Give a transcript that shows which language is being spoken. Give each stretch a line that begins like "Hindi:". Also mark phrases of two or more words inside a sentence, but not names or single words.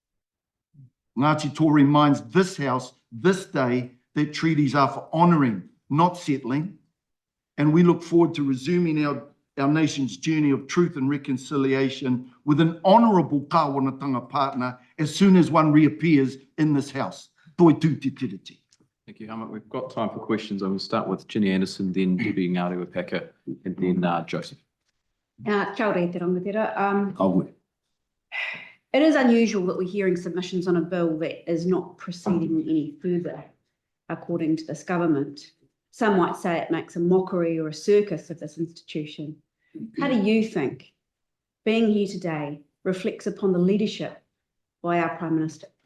English: Ngāti Toa reminds this House, this day, that treaties are for honouring, not settling, and we look forward to resuming our our nation's journey of truth and reconciliation with an honourable kāwanatanga partner as soon as one reappears in this house.
Māori: Toi tū te tiriti.
English: Thank you, Helmut. We've got time for questions. I'm going to start with Ginny Anderson, then Debbie Ngārewa-Paka, and then Joseph.
Māori: Kia ora te rangatira. Kaue.
English: It is unusual that we're hearing submissions on a bill that is not proceeding any further, according to this government. Some might say it makes a mockery or a circus of this institution. How do you think being here today reflects upon the leadership by our Prime Minister?